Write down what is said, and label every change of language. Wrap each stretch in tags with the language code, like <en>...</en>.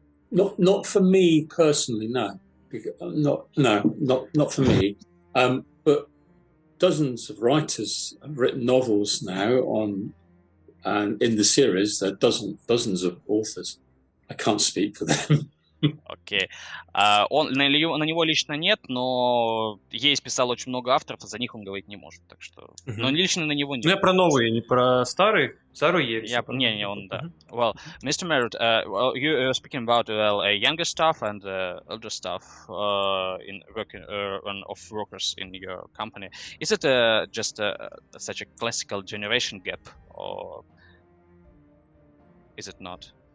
<en>Not for me personally, no. Not for me. But dozens of writers have written novels now and in the series there are dozens of authors. I can't speak for them.</en> <ru>Окей. На него лично нет, но есть писал очень много авторов, а за них он говорить не может, так что... Но лично на него нет. Ну, я про новые, не про старые ересь. Не, он, да.</ru> <en>Well, Mr. Merrett, well, you speaking about younger stuff and older stuff in working of workers in your company. Is it just such a classical generation gap, or is it not?</en>